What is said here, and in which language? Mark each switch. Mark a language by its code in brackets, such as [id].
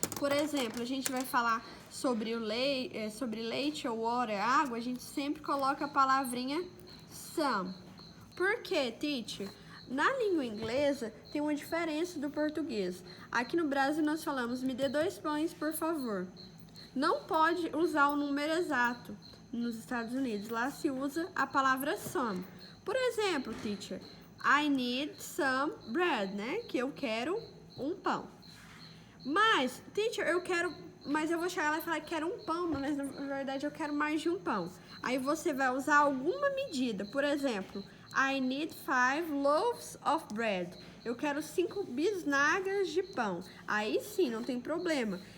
[pt] Por exemplo, a gente vai falar sobre leite ou water, água, a gente sempre coloca a palavrinha some. Por quê, teacher? Na língua inglesa tem uma diferença do português. Aqui no Brasil nós falamos, me dê 2 pães, por favor. Não pode usar o número exato nos Estados Unidos. Lá se usa a palavra some. Por exemplo, teacher, [en] I need some bread, [pt] né? Que eu quero um pão. Mas, teacher, mas eu vou chegar lá e falar que quero um pão, mas na verdade eu quero mais de um pão. Aí você vai usar alguma medida. Por exemplo, [en] I need 5 loaves of bread. [pt] Eu quero 5 bisnagas de pão. Aí sim, não tem problema.